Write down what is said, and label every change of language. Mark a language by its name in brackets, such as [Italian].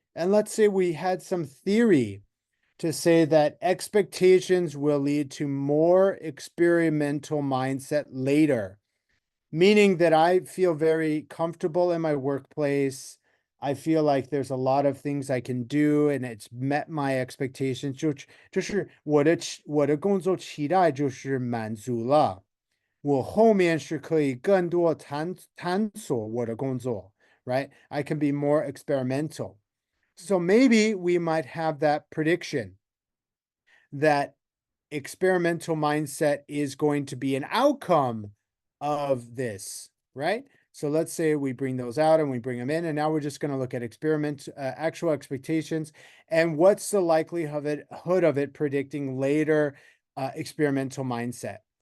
[English] And let's say we had some theory to say that expectations will lead to more experimental mindset later, meaning that I feel very comfortable in my workplace. I feel like there's a lot of things I can do and it's met my expectations. [Chinese] 就是我的工作期待就是满足了。我后面是可以更多探索我的工作, right? [English] I can be more experimental. So maybe we might have that prediction that experimental mindset is going to be an outcome of this, right? So let's say we bring those out and we bring them in, and now we're just going to look at actual expectations and what's the likelihood of it predicting later experimental mindset.